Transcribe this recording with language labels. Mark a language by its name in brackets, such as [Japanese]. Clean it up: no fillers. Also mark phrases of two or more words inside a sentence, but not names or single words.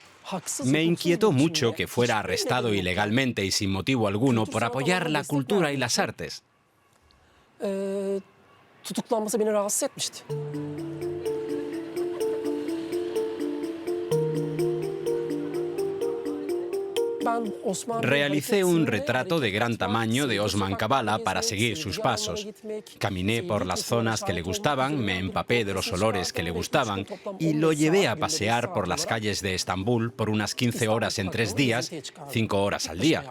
[Spanish] Me inquietó mucho que fuera arrestado ilegalmente y sin motivo alguno por apoyar la cultura y las artes. [Turkish] Tutuklanması beni rahatsız etmişti. [Spanish] Realicé un retrato de gran tamaño de Osman Kavala para seguir sus pasos. Caminé por las zonas que le gustaban, me empapé de los olores que le gustaban y lo llevé a pasear por las calles de Estambul por unas 15 horas en 3 días, 5 horas al día.